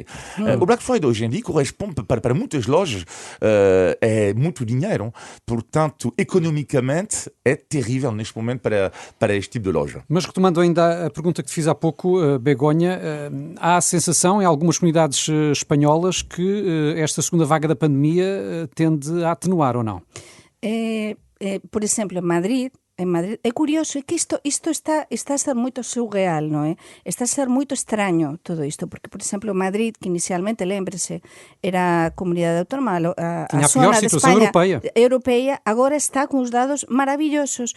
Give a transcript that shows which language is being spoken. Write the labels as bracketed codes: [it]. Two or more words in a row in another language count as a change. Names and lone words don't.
[pt] O Black Friday hoje em dia corresponde para muitas lojas é muito dinheiro, portanto economicamente é terrível neste momento para este tipo de loja. Mas retomando ainda a pergunta que te fiz há pouco, Begonha, há a sensação em algumas comunidades espanholas que esta segunda vaga da pandemia tende a atenuar ou não? [gl] Por exemplo, en Madrid, é curioso, é que isto está a ser moito surreal, non é? Está a ser moito extraño todo isto, porque, por exemplo, Madrid, que inicialmente, lembrese, era a comunidade autónoma, a zona de España europeia, agora está con os dados maravillosos.